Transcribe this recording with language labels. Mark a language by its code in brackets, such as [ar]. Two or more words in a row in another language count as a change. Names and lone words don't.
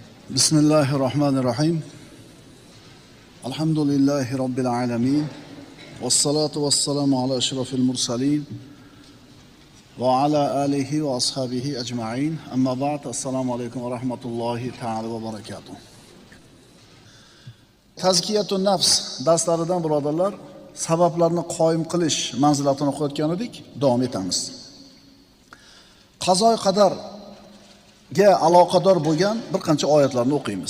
[ar] بسم الله الرحمن الرحيم. الحمد لله رب العالمين. والصلاة والسلام على أشرف المرسلين. وعلى آله وأصحابه أجمعين. أما بعد. السلام عليكم ورحمة الله تعالى وبركاته. [uz] Tazkiyatun nafs darslaridan birodarlar, sabablarni qoyim qilish manzilatini o'qiyotgan edik, davom etamiz. Qazo qadar ga aloqador bo'lgan bir qancha oyatlarni o'qiymiz.